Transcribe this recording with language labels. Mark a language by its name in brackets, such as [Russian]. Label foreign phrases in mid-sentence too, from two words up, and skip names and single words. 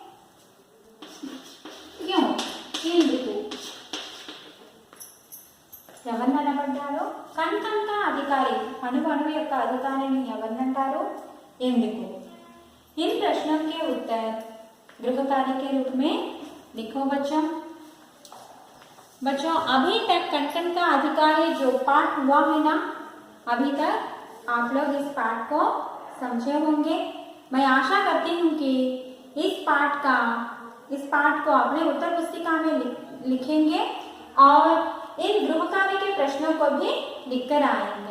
[Hindi] क्यों? [Telugu] ఎందుకు? ఎవరు అనబడ్డారు? [Hindi] कण कण का अधिकारी, [Telugu] అణువు యొక్క అధికారిని ఎవరినంటారు? ఎందుకు? [Hindi] इन प्रश्नों के उत्तर गृह कार्य के रूप में लिखो बच्चों। बच्चों अभी तक कण कण का अधिकारी जो पाठ हुआ है ना, अभी तक आप लोग इस पाठ को समझे होंगे। मैं आशा करती हूँ कि इस पाठ को अपने उत्तर पुस्तिका में लिखेंगे और इन गृह कार्य के प्रश्नों को भी लिखकर आएंगे।